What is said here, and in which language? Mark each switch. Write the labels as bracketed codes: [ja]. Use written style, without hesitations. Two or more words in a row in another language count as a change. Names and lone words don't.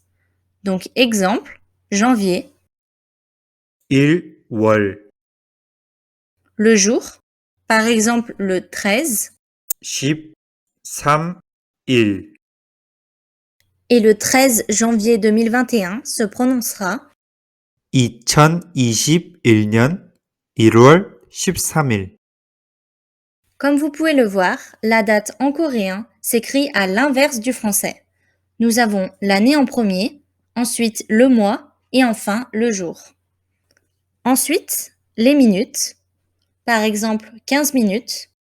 [fr] Donc exemple, janvier, [ko] 1월, [fr] le jour, par exemple le 13, [ko] 13일, [fr] et le 13 janvier 2021 se prononcera [ko] 2021년 1월 13일. [fr] Comme vous pouvez le voir, la date en coréen s'écrit à l'inverse du français. Nous avons l'année en premier, ensuite le mois et enfin le jour. Ensuite, les minutes, par exemple 15 minutes,